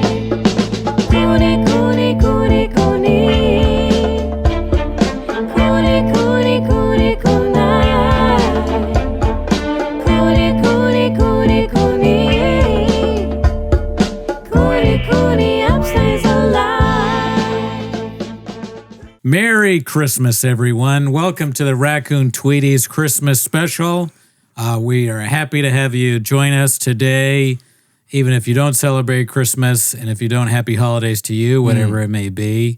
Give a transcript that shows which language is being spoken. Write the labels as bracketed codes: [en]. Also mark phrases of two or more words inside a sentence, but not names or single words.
[en] Cooney, Cooney, Cooney, Cooney. Cooney, Cooney, Cooney, Cooney. Cooney, Cooney, Cooney, Cooney. Cooney, Cooney, upstays alive. Merry Christmas, everyone. Welcome to the Raccoon Tweeties Christmas special. We are happy to have you join us today, even if you don't celebrate Christmas, and if you don't, happy holidays to you, whatever it may be.